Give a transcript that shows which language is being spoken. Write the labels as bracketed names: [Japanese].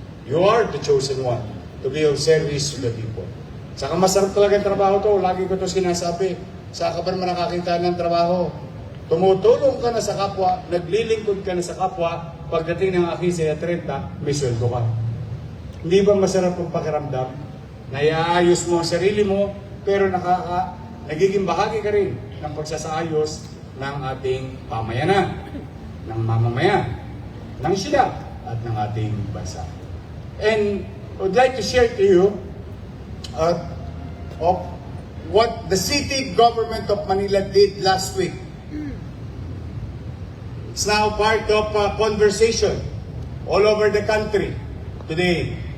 [Filipino] You are the chosen one to be of service to the people. Saka masarap talaga ang trabaho to. Lagi ko to sinasabi. Saka ba naman nakakita ng trabaho? Tumutulong ka na sa kapwa, naglilingkod ka na sa kapwa, pagdating ng akisya 30, may sweldo ka. Hindi ba masarap ang pakiramdam? Naiaayos mo ang sarili mo, pero nagiging bahagi ka rin ng pagsasaayos ng ating pamayanan, ng mamamayan, ng sila, at ng ating bansa. [English] And I would like to share to you of what the city government of Manila did last week. It's now part of a conversation all over the country today.